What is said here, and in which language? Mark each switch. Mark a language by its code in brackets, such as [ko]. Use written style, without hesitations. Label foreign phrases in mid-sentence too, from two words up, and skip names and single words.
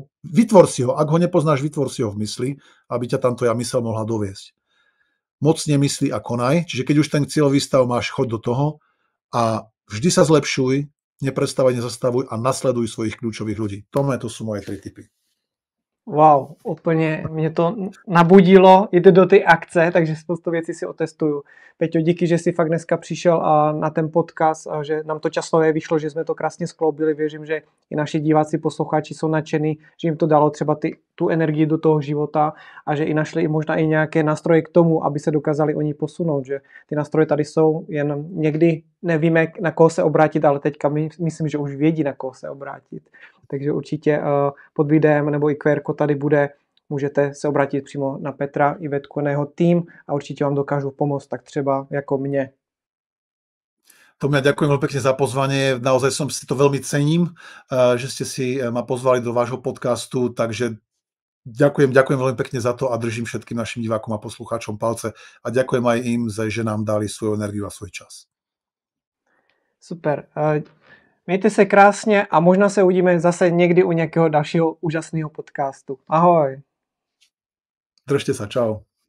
[sk] Vytvor si ho. Ak ho nepoznáš, vytvor si ho v mysli, aby ťa tam tvoja myseľ mohla doviesť. Mocne mysli a konaj. Čiže keď už ten cieľový stav máš, choď do toho a vždy sa zlepšuj, neprestávaj, nezastavuj a nasleduj svojich kľúčových ľudí. To sú moje 3 typy. [cs] Wow, úplně mě to nabudilo, jde do ty akce, takže spoustu věcí si otestuju. Peťo, díky, že jsi fakt dneska přišel na ten podcast a že nám to časově vyšlo, že jsme to krásně skloubili. Věřím, že i naši diváci, posluchači jsou nadšení, že jim to dalo třeba tu energii do toho života a že i našli možná i nějaké nástroje k tomu, aby se dokázali oni posunout, že ty nástroje tady jsou, jen někdy nevíme, na koho se obrátit, ale teďka myslím, že už vědí, na koho se obrátit. Takže určitě pod videem nebo i QR tady bude, můžete se obrátit přímo na Petra, Ivetku, na jeho tým a určitě vám dokážu pomoct, tak třeba jako mne. [sk] Tomia, ďakujem veľmi pekne za pozvanie. Naozaj som si to veľmi cením, že ste si ma pozvali do vášho podcastu, takže ďakujem veľmi pekne za to a držím všetkým našim divákom a poslucháčom palce a ďakujem aj im, že nám dali svoju energiu a svoj čas. Super. [cs] Mějte se krásně a možná se uvidíme zase někdy u nějakého dalšího úžasného podcastu. Ahoj. [sk] Držte sa, čau.